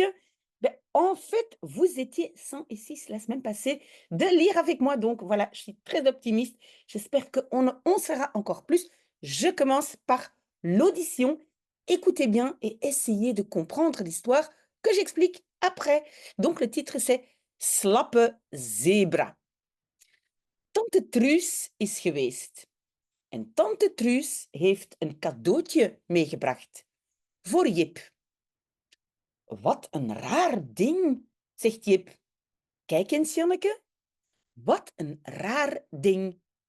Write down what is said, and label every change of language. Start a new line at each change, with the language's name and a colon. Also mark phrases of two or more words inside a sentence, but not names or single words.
French: En fait, vous étiez 106 la semaine passée de lire avec moi, donc voilà, je suis très optimiste. J'espère qu'on sera encore plus. Je commence par l'audition. Écoutez bien et essayez de comprendre l'histoire que j'explique après. Donc le titre c'est Slappe zebra.
Dutch: Tante Truus is geweest. En tante Truus heeft een cadeautje meegebracht voor Jip. Wat een raar ding, zegt Jip. Kijk eens, Janneke. Wat een raar ding.